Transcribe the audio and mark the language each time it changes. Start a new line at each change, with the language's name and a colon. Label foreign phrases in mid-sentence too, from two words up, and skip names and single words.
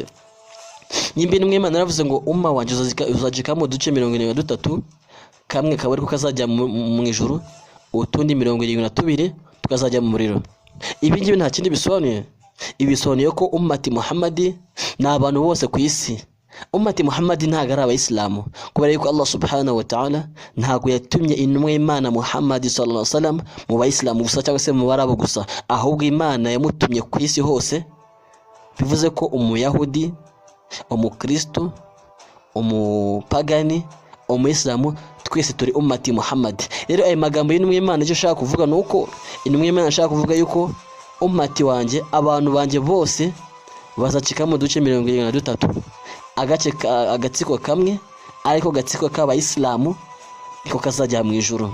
Kinyarwanda: Nimba intumwa y'Imana yaravuze ngo umma wanje uzajika mu duce 73, kamwe kabari ko kazajya mu ijuru, utundi 72 tukazajya mu muriro. Ibi ngibi nta kindi bisobanuye. Ibisobanuye ko ummati Muhammadi ni abantu bose ku isi. Ummati Muhammadi ntago ari Abayisilamu, kubera yuko Allah
Arabic: سبحانه وتعالى
Kinyarwanda: ntago yatumye intumwa y'Imana Muhammad
Arabic: صلى الله عليه وسلم
Kinyarwanda: mu Bayisilamu gusa cyangwa se mu Barabu gusa, ahubwo Imana yamutumye ku isi hose. Bivuze ko Umuyahudi, Umukristo, Umupagani, Umuyisilamu, twese turi ummati Muhammad. Rero ayo magambo y'intumwa y'Imana icyo ashaka kuvuga nuko intumwa y'Imana ashaka kuvuga yuko ummati wanje, abantu banje bose bazacika mu duce 73, agatsiko kamwe ariko gatsiko k'Abayisilamu niko kazajya mu ijuru.